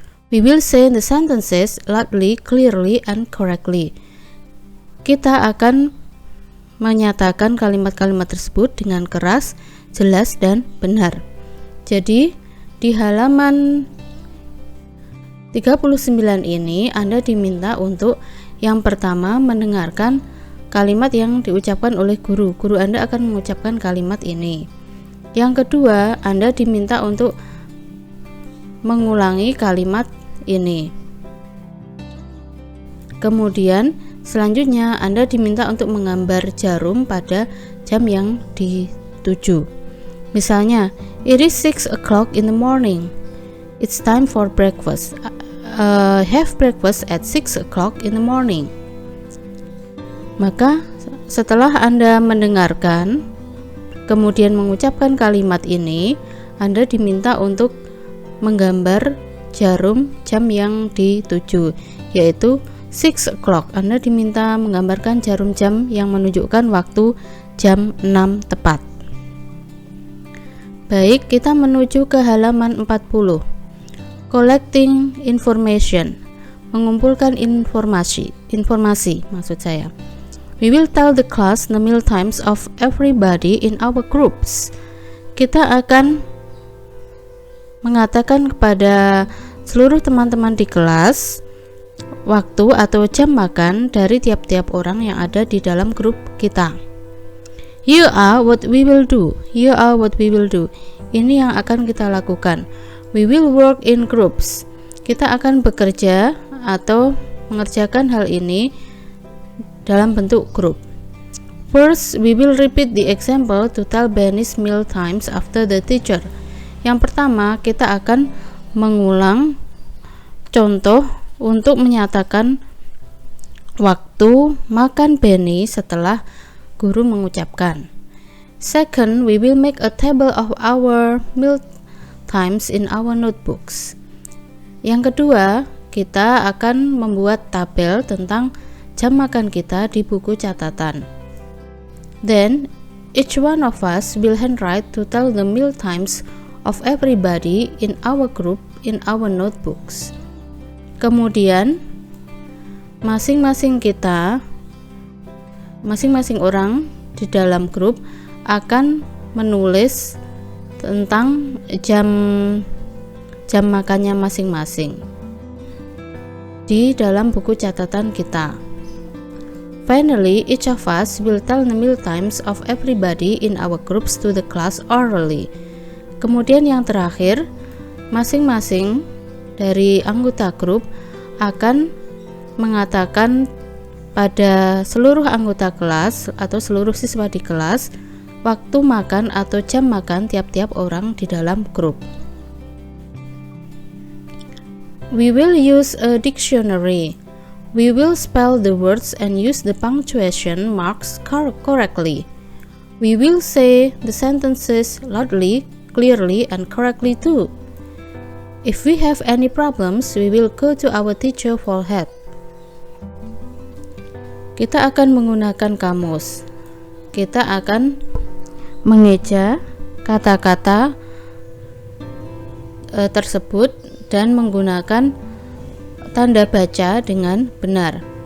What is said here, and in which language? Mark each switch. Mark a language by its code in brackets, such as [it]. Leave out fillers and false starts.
[en] We will say the sentences loudly, clearly, and correctly. [id] Kita akan menyatakan kalimat-kalimat tersebut dengan keras, jelas, dan benar. Jadi, di halaman 39 ini Anda diminta untuk yang pertama mendengarkan kalimat yang diucapkan oleh guru. Guru Anda akan mengucapkan kalimat ini. Yang kedua, Anda diminta untuk mengulangi kalimat ini. Kemudian, selanjutnya Anda diminta untuk menggambar jarum pada jam yang dituju. [en] Misalnya, it is 6 o'clock in the morning. It's time for breakfast. Have breakfast at 6 o'clock in the morning. Maka [id] Setelah Anda mendengarkan, kemudian mengucapkan kalimat ini, Anda diminta untuk menggambar jarum jam yang dituju, yaitu 6 o'clock. Anda diminta menggambarkan jarum jam yang menunjukkan waktu jam 6 tepat. Baik, kita menuju ke halaman 40. [en] Collecting information, [id] mengumpulkan informasi maksud saya. [en] We will tell the class the meal times of everybody in our groups. [id] Kita akan mengatakan kepada seluruh teman-teman di kelas waktu atau jam makan dari tiap-tiap orang yang ada di dalam grup kita. [en] Here are what we will do. Here are what we will do. [id] Ini yang akan kita lakukan. [en] We will work in groups. [id] Kita akan bekerja atau mengerjakan hal ini dalam bentuk grup. [en] First, we will repeat the example to tell Benny's meal times after the teacher. [id] Yang pertama, kita akan mengulang contoh untuk menyatakan waktu makan Benny setelah guru mengucapkan. [en] Second, we will make a table of our meal times in our notebooks. [id] Yang kedua, kita akan membuat tabel tentang jam makan kita di buku catatan. [en] Then, each one of us will handwrite to tell the meal times of everybody in our group in our notebooks. [id] Kemudian, masing-masing orang di dalam grup akan menulis tentang jam makannya masing-masing di dalam buku catatan kita. [en] Finally, each of us will tell the meal times of everybody in our groups to the class orally. [id] Kemudian yang terakhir, masing-masing dari anggota grup akan mengatakan pada seluruh anggota kelas atau seluruh siswa di kelas waktu makan atau jam makan tiap-tiap orang di dalam grup. [en] We will use a dictionary. We will spell the words and use the punctuation marks correctly. We will say the sentences loudly, clearly, and correctly too. If we have any problems, we will go to our teacher for help. [id] Kita akan menggunakan kamus. Kita akan mengeja kata-kata tersebut dan menggunakan tanda baca dengan benar.